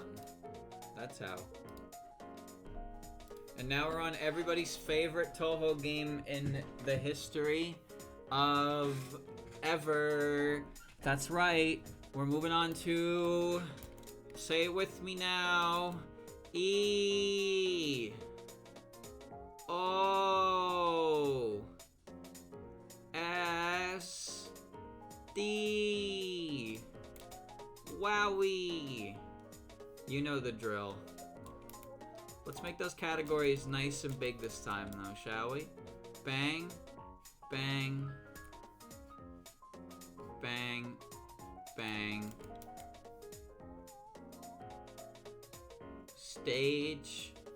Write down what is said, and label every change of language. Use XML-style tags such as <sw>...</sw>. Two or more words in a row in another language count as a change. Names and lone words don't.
<en>That's how. And now we're on everybody's favorite Touhou game in the history of ever. That's right. We're moving on to... Say it with me now. E. O. S. D. Wowie. You know the drill. Let's make those categories nice and big this time, though, shall we? Bang. Bang. Bang. Bang. Stage.</en>